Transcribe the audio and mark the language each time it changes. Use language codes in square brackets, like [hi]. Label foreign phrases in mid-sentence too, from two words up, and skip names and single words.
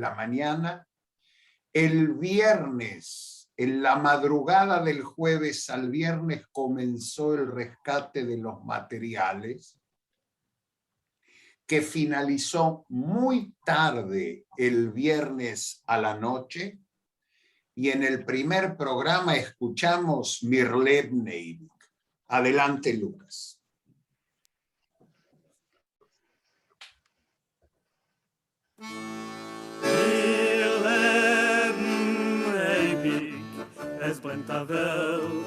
[es] de la mañana, el viernes en la madrugada del jueves al viernes comenzó el rescate de los materiales, que finalizó muy tarde el viernes a la noche, y en el primer programa escuchamos Mir lebt ewig. Adelante, Lucas. [de] Wir leben ewig, es brennt der Welt.